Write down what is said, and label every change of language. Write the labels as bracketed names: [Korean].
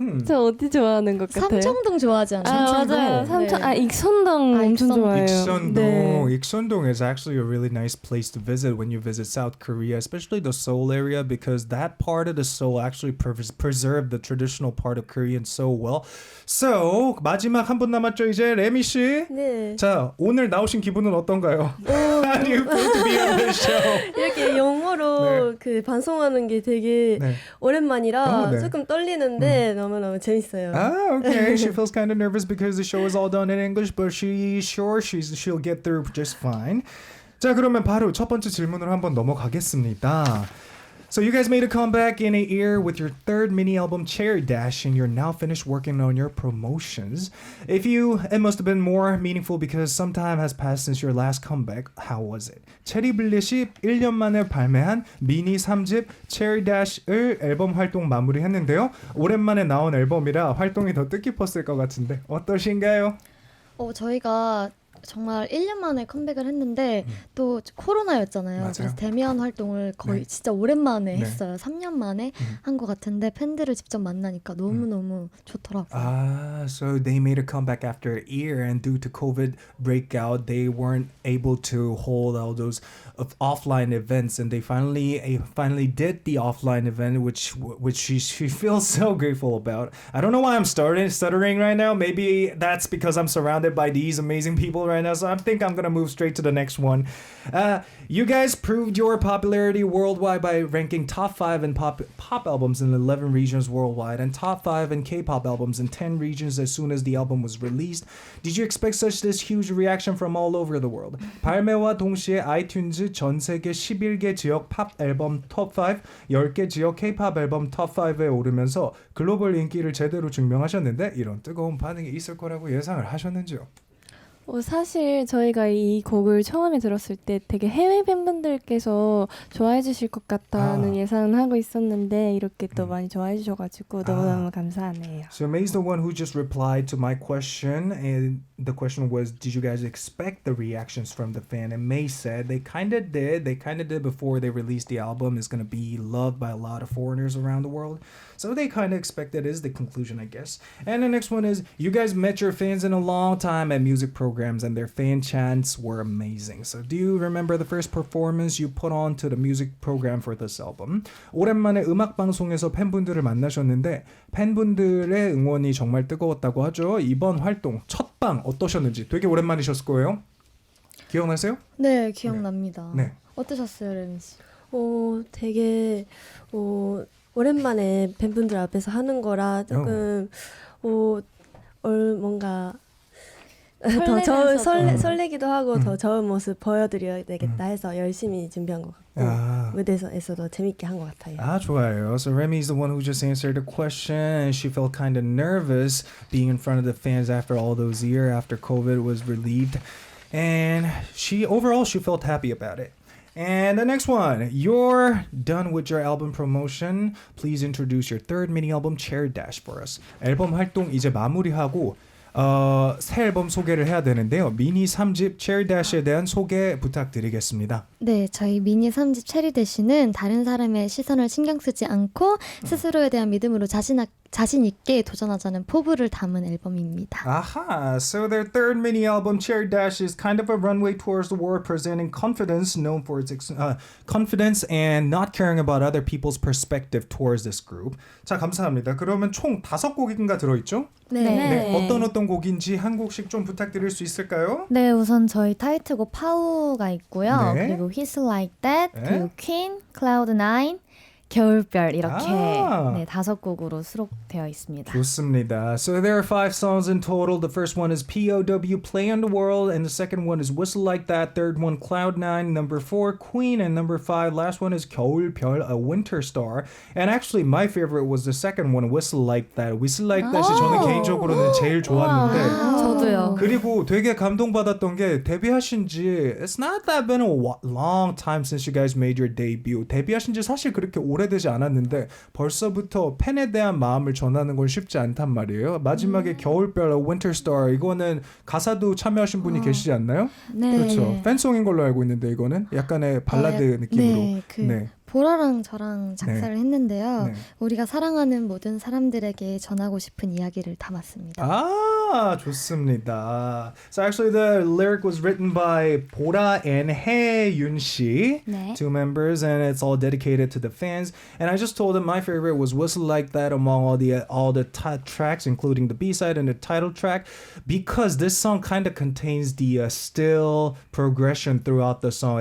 [Korean] 저 어디 좋아하는 것 같아요? 삼청동 좋아하지 않아요? 맞아요. 삼청 네. 익선동 엄청 좋아해요. 익선동. 네. [English] 익선동 is actually a really nice place to visit when you visit South Korea, especially the Seoul area, because that part of the Seoul actually preserved the traditional part of Korean so well. [Korean] So 마지막 한 분 남았죠 이제 레미 씨. 네. 자 오늘 나오신 기분은 어떤가요? [English] How do you feel to be on this show? [Korean] 이렇게 영어로 그 방송하는 게 되게 네. 오랜만이라 네. 조금 떨리는데 너무너무 재밌어요. [English] Ah, okay. She feels kind of nervous because the show is all done in English, but she's sure she'll get through just fine. [Korean] 자, 그러면 바로 첫 번째 질문으로 한번 넘어가겠습니다. [English] So you guys made a comeback in a year with your third mini album Cherry Dash, and you're now finished working on your promotions. It must have been more meaningful because some time has passed since your last comeback. How was it? [Korean] 체리블렛이 1년 만에 발매한 미니 3집 Cherry Dash을 앨범 활동 마무리했는데요. 오랜만에 나온 앨범이라 활동이 더 뜻깊었을 것 같은데 어떠신가요? 저희가 정말 1년 만에 컴백을 했는데 또 코로나였잖아요. 맞아요. 그래서 대면 활동을 거의 네. 진짜 오랜만에 네. 했어요. 3년 만에 한 것 같은데 팬들을 직접 만나니까 너무너무 좋더라고요. [English] So they made a comeback after a year, and due to COVID breakout, they weren't able to hold all those offline events, and they finally did the offline event, which she feels so grateful about. I don't know why I'm stuttering right now. Maybe that's because I'm surrounded by these amazing people right now, so I think I'm gonna move straight to the next one. You guys proved your popularity worldwide by ranking top 5 in pop albums in 11 regions worldwide and top 5 in K-pop albums in 10 regions as soon as the album was released. Did you expect this huge reaction from all over the world? [Korean] 발매와 동시에 아이튠즈 전 세계 11개 지역 팝 앨범 톱5, 10개 지역 K-pop 앨범 톱5에 오르면서 글로벌 인기를 제대로 증명하셨는데 이런 뜨거운 반응이 있을 거라고 예상을 하셨는지요? 사실 저희가 이 곡을 처음에 들었을 때 되게 해외 팬분들께서 좋아해 주실 것 같다는 예상은 하고 있었는데 이렇게 또 많이 좋아해 주셔가지고 너무너무 감사하네요. [English] So May's the one who just replied to my question, and the question was, did you guys expect the reactions from the fan? And May said they kind of did. They kind of did before they released the album. It's going to be loved by a lot of foreigners around the world. So they kind of expected is the conclusion, I guess. And the next one is, you guys met your fans in a long time at music programs, and their fan chants were amazing. So do you remember the first performance you put on to the music program for this album? [Korean] 오랜만에 음악 방송에서 팬분들을 만나셨는데 팬분들의 응원이 정말 뜨거웠다고 하죠. 이번 활동 첫 방 어떠셨는지 되게 오랜만이셨을 거예요. 기억나세요? 네, 기억납니다. 네. 어떠셨어요, 레미 씨? 되게 오랜만에 팬분들 앞에서 하는 거라 조금 뭔가 더 설레기도 하고 더 좋은 모습 보여드려야 되겠다 해서 열심히 준비한 것 같고 무대에서도 재밌게 한 것 같아요. 좋아요. [English] So Remy's the one who just answered the question, and she felt kind of nervous being in front of the fans after all those years after COVID was relieved, and she felt happy about it. And the next one, you're done with your album promotion. Please introduce your third mini album, Cherry Dash, for us. [Korean] 앨범 활동 이제 마무리하고 새 앨범 소개를 해야 되는데요. 미니 3집 Cherry Dash에 대한 소개 부탁드리겠습니다. 네, 저희 미니 3집 체리 대시는 다른 사람의 시선을 신경 쓰지 않고 스스로에 대한 믿음으로 자신 있게 도전하자는 포부를 담은 앨범입니다. [English] So their third mini album, Cherry Dash, is kind of a runway towards the world, presenting confidence, known for its confidence and not caring about other people's perspective towards this group. [Korean] 자, 감사합니다. 그러면 총 5곡인가 들어있죠? 네. 어떤 곡인지 한 곡씩 좀 부탁드릴 수 있을까요? 네, 우선 저희 타이틀곡 파우가 있고요. 네. 그리고 His Like That, 네. 그리고 Queen, Cloud9, 겨울별 이렇게 5곡으로 수록되어 있습니다. 좋습니다. [English] So there are 5 songs in total. The first one is POW, Play on the World, and the second one is Whistle Like That. Third one, Cloud9. Number 4, Queen, and number 5, last one is 겨울별, a winter star. And actually, my favorite was the second one, Whistle Like That. [Korean] Whistle Like That이 저는 개인적으로는 제일 좋았는데. 저도요. 그리고 되게 감동받았던 게 데뷔하신 지 [English] It's not that been a long time since you guys made your debut. [Korean] 데뷔하신 지 사실 그렇게 오래 오래되지 않았는데 벌써부터 팬에 대한 마음을 전하는 건 쉽지 않단 말이에요. 마지막에 겨울별 Winter Star 이거는 가사도 참여하신 분이 계시지 않나요? 네. 그렇죠. 팬송인 걸로 알고 있는데 이거는 약간의 발라드 느낌으로. 네. 보라랑 저랑 작사를 했는데요. 네. 우리가 사랑하는 모든 사람들에게 전하고 싶은 이야기를 담았습니다. 아, 좋습니다. [English] So actually the lyric was written by 보라 and 혜윤 씨, [Korean] 네. [English] two members, and it's all dedicated to the fans. And I just told them my favorite was Whistle Like That among all the tracks, including the B-side and the title track, because this song kind of contains the still progression throughout the song.